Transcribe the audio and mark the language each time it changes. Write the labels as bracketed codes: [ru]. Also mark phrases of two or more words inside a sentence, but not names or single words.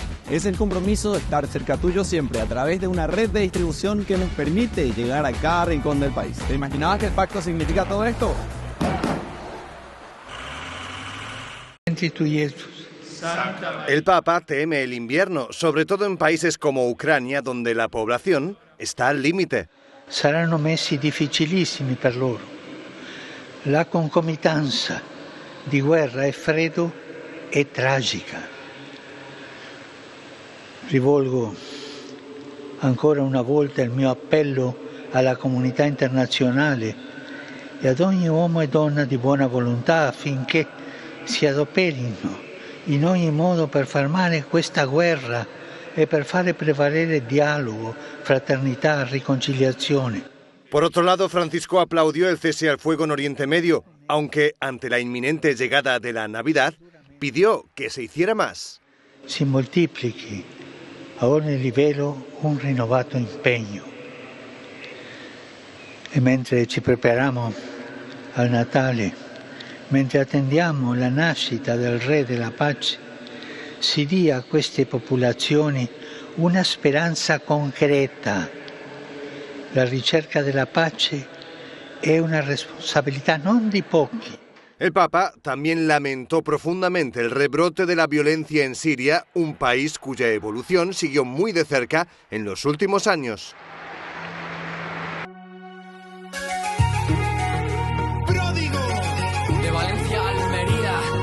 [es] Es el compromiso de estar cerca tuyo siempre a través de una red de distribución que nos permite llegar a cada rincón del país. ¿Te imaginabas que el pacto significa todo esto? El Papa teme el invierno, sobre todo [it] in paesi come Ucraina, [es] donde la población está al límite. [it] Saranno mesi difficilissimi per loro. La concomitanza di guerra e freddo è tragica. Rivolgo ancora una volta il mio appello alla comunità internazionale e ad ogni uomo e donna di buona volontà affinché si adoperino in ogni modo per fermare questa guerra e per fare prevalere dialogo, fraternità, riconciliazione. [es] Por otro lado, Francisco aplaudió el cese al fuego en Oriente Medio, aunque ante la inminente llegada de la Navidad, pidió que se hiciera más. [it] Si moltiplichi a ogni livello un rinnovato impegno. E mentre ci prepariamo al Natale, mentre attendiamo la nascita del Re della Pace, si dia a queste popolazioni una speranza concreta. La ricerca della pace è una responsabilità non di pochi. [es] El Papa también lamentó profundamente el rebrote de la violencia en Siria, un país cuya evolución siguió muy de cerca en los últimos años. De Valencia a Almería,